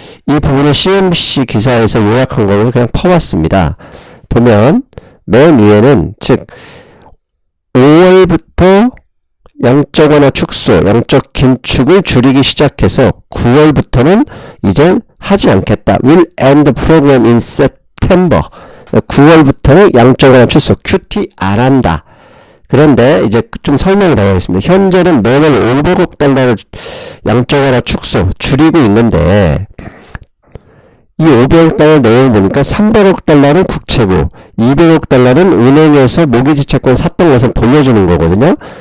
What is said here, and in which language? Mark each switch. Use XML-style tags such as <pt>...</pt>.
<ko>이 부분을 CNBC 기사에서 요약한 거를 그냥 퍼봤습니다. 보면 맨 위에는 즉 5월부터 양적 완화 축소, 양적 긴축을 줄이기 시작해서 9월부터는 이제 하지 않겠다.</ko> <en>Will end the program in September.</en> <ko>9월부터는 양적 완화 축소, QT 안 한다. 그런데 이제 좀 설명을 드리겠습니다. 현재는 매월 500억 달러를 양적 완화 축소 줄이고 있는데 이 500억 달러 내용을 보니까 300억 달러는 국채고 200억 달러는 은행에서 모기지 채권 샀던 것을 돌려주는 거거든요.</ko>